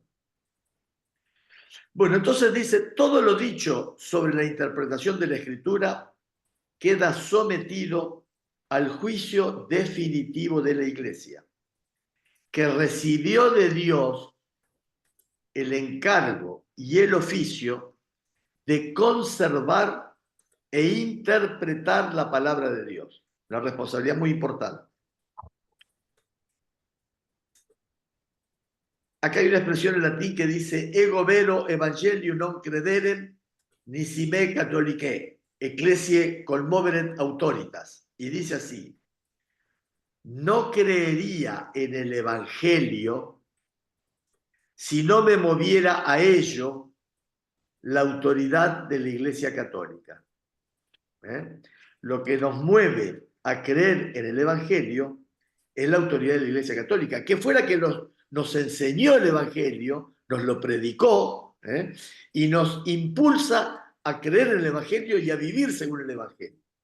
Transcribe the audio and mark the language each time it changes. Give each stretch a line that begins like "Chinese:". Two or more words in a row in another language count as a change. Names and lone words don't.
Spanish: Bueno, entonces dice, todo lo dicho sobre la interpretación de la Escritura queda sometido al juicio definitivo de la Iglesia, que recibió de Dios el encargo y el oficio de conservar e interpretar la palabra de Dios. Una responsabilidad muy importante. Acá hay una expresión en latín que dice
Latin: ego vero evangelium non crederem nisi me catholicae, ecclesiae colmoveret autoritas.
Spanish: Y dice así, no creería en el evangelio si no me moviera a ello la autoridad de la Iglesia Católica. Lo que nos mueve a creer en el evangelio es la autoridad de la Iglesia Católica, que fue la que nos enseñó el evangelio, nos lo predicó, y nos impulsa a creer en el evangelio y a vivir según el evangelio.